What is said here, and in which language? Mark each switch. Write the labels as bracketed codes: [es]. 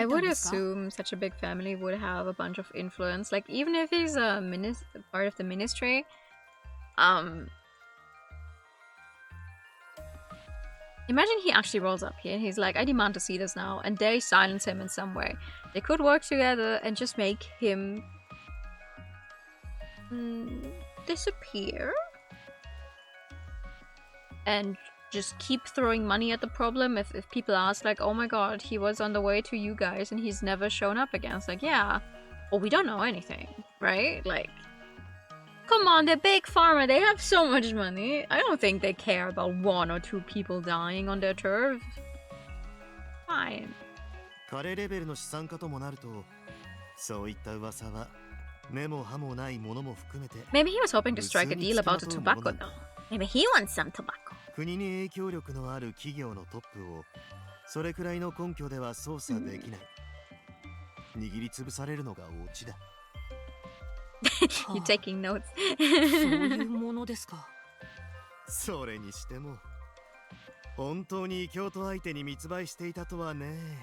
[en] I [ja] たん [en] would [ja] ですか？ [en] assume such a big family would have a bunch of influence. Like, even if he's a part of the ministry, imagine he actually rolls up here and he's like, I demand to see this now, and they silence him in some way. They could work together and just make him disappear and just keep throwing money at the problem. If people ask, like, oh my god, he was on the way to you guys and he's never shown up again, it's like, yeah, well, we don't know anything, right? Like, come on, they're big pharma, they have so much money. I don't think they care about 1 or 2 people dying on their turf. Fine. [ja] 彼レベルの資産家ともなると、そういった噂は根も葉もないものも含めて。 [en] Maybe he was hoping to strike a deal about the tobacco though. Maybe he wants some tobacco. [ja] 国に影響力のある企業のトップをそれくらいの根拠では操作できない。握りつぶされるのがオチだ。 [en] You're taking notes. [ja] そういうものですか。それにしても本当に異教徒相手に密売していたとはね。